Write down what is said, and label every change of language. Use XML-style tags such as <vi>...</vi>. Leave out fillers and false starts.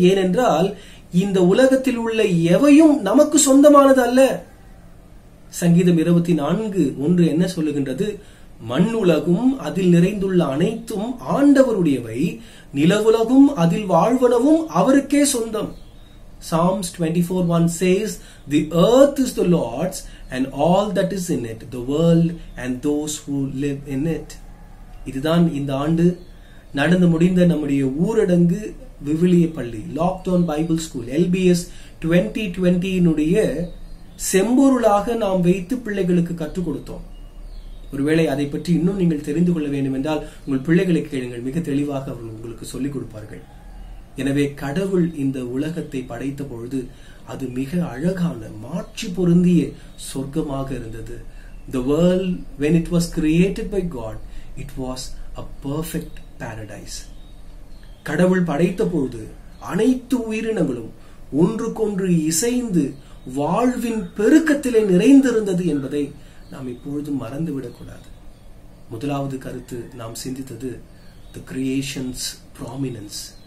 <ta>ஏனென்றால் இந்த உலகத்தில் உள்ள எவையும் நமக்கு சொந்தமானது அல்ல. சங்கீதம் 24:1 என்ன சொல்லுகின்றது? மண் உலகும் அதில் நிறைந்துள்ள அனைத்தும் ஆண்டவருடையவை, நிலவுலகும் அதில் வாழ்வனவும் அவருக்கே சொந்தம்.</ta> <en>Psalms 24:1 says, "The earth is the Lord's and all that is in it, the world and those who live in it."</en> <ta>இதுதான் இந்த ஆண்டு நடந்து முடிந்த நம்முடைய ஊரடங்கு விவிலிய பள்ளி, லாக்டவுன் பைபிள் ஸ்கூல், LBS 2020 செம்பொருளாக நாம் வைத்து பிள்ளைகளுக்கு கற்றுக் கொடுத்தோம். ஒருவேளை அதை பற்றி இன்னும் நீங்கள் தெரிந்து கொள்ள வேண்டும் என்றால் உங்கள் பிள்ளைகளை கேளுங்கள், மிக தெளிவாக அவர்கள் உங்களுக்கு சொல்லிக் கொடுப்பார்கள். எனவே கடவுள் இந்த உலகத்தை படைத்த பொழுது அது மிக அழகான மாட்சி பொருந்திய சொர்க்கமாக இருந்தது.</ta> <en>The world, when it was created by God, it was a perfect paradise.</en> <ta>கடவுள் படைத்த பொழுது அனைத்து உயிரினங்களும் ஒன்றுக்கொன்று இசைந்து வாழ்வின் பெருக்கத்திலே நிறைந்திருந்தது என்பதை நாம் இப்பொழுதும் மறந்துவிடக்கூடாது. முதலாவது கருத்து நாம் சிந்தித்தது</ta> <en>the creation's prominence.</en>